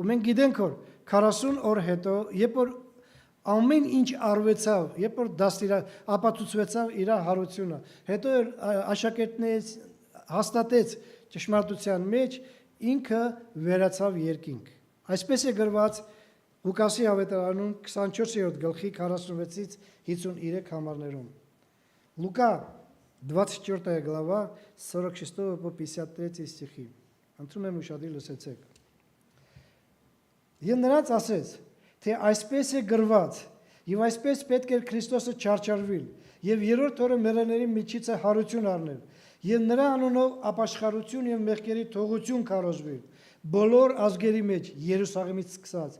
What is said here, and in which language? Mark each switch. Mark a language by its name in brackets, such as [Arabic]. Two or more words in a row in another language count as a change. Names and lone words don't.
[Armenian] մենք գիտենք որ 40 օր հետո, երբ որ ամեն ինչ արվեցավ, երբ որ ապացուցվեցավ իր հարությունը, հետո աշակերտներից հաստատեց ճշմարտության մեջ, ինքը վերացավ երկինք։ Այսպես է գրված Ղուկասի ավետարանում 24-րդ գլխի 46-ից 53 համարներում։ [Russian] Լուկա 24 глава 46 по 53 стихи. [Armenian] Ընտրում եմ ուշադիր լսեցեք։ Եվ նրանց ասեց, թե այսպես է գրված, եւ այսպես պետք է Քրիստոսը չարչարվի, եւ երրորդ օրը մեռելների միջից է հարություն առնել, եւ նրա անունով ապաշխարություն եւ մեղքերի թողություն քարոզվի բոլոր ազգերի մեջ Երուսաղեմից սկսած։